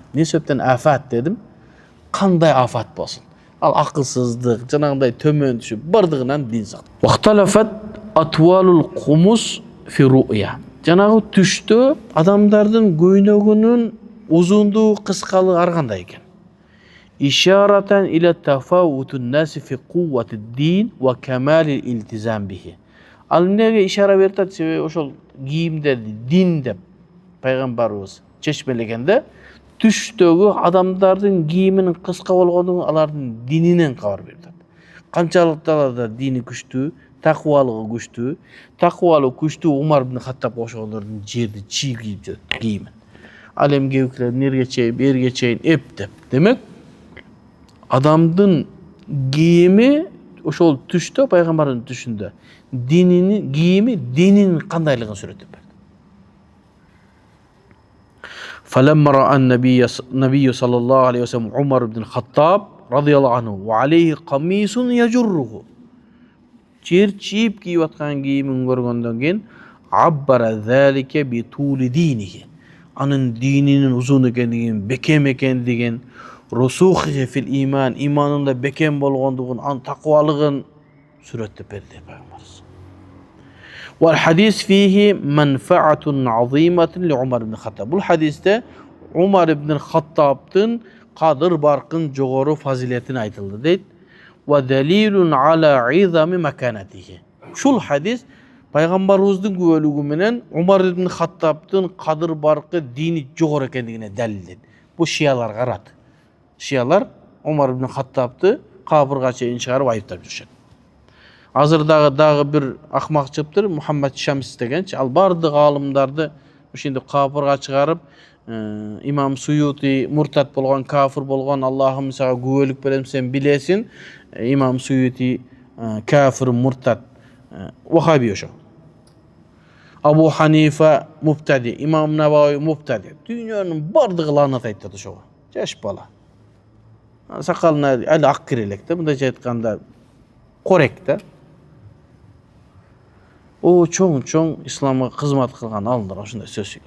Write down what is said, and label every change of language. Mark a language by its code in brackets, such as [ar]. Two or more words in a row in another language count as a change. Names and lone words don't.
[ky] Не себептен афат дедим? Кандай афат болсун? Ал акылсыздык, жанагындай төмөн түшүп, бардыгынан дин сактайт. [ar] واختلفت أطوال القمص في الرؤيا. [ky] Жанагы түштө адамдардын көйнөгүнүн узундугу, кыскалыгы ар кандай экен. [ar] إشارةً إلى تفاوت الناس في قوة الدين وكمال الالتزام به. [ky] Ал эмнеге ишара берет? Себеби ошол кийимде дин деп пайгамбарыбыз чечмелегенде, түштөгү адамдардын кийиминин кыска болгондугун алардын дининен кабар берет. Канчалык да дини күчтүү, таквалыгы күчтүү. Таквалыгы күчтүү Умар ибн Хаттаб ошолордун жерди чий кийип жүрөт, кийимин. Ал эми кээбикилер нерге чейин, берге чейин эптеп. Демек, адамдын кийими ошол түштө, пайгамбардын түшүндө дининин кийими дининин кандайлыгын сүрөттөп берди. [ar] فلما رأى النبي صلى الله عليه وسلم عمر بن الخطاب رضي الله عنه وعليه قميص يجره. [ky] Жер чийип кийип аткан кийимин көргөндөн кийин [ar] عبّر ذلك بطول دينه. [ky] Анын дининин узун экендигин, бекем экендигин, [ar] رسوخه في الإيمان, [ky] иманында бекем болгондугун, анын таквалыгын сүрөттөп берди пайгамбарыбыз. [ar] والحديث فيه منفعة عظيمة لعمر بن الخطاب. [ky] Бул хадисте Умар ибн Хаттабтын кадыр баркын жогору фазилетин айтылды дейт. [ar] ودليل على عظم مكانته. [ky] Шул хадис пайгамбарыбыздын күбөлүгү менен Умар ибн Хаттабтын кадыр баркы дини жогору экендигине далилдейт. Бул шиялар карат. Шиялар Умар ибн Хаттабты кабырга чейин чыгарып айыптап жүрүшөт. Азырдагы бир акмак чыптыр, Мухаммад Шамс дегенчи, ал бардык алымдарды ушинде кабырга чыгарып, имам Суюти муртат болгон, кафир болгон, Аллахым сага күбөлүк берем, сен билесин. имам Суюти kafir, murtad, Vahabi ошо. Абу Ханифа муптади, имам Навави муптади. Дүйнөнүн бардыгы лаанат айтат ошого. Жаш бала. Сакалына али ак кирелек да, мындайча айтканда корек да. О чоң исламга кызмат кылган алымдар ошондой сөз сүйлөт.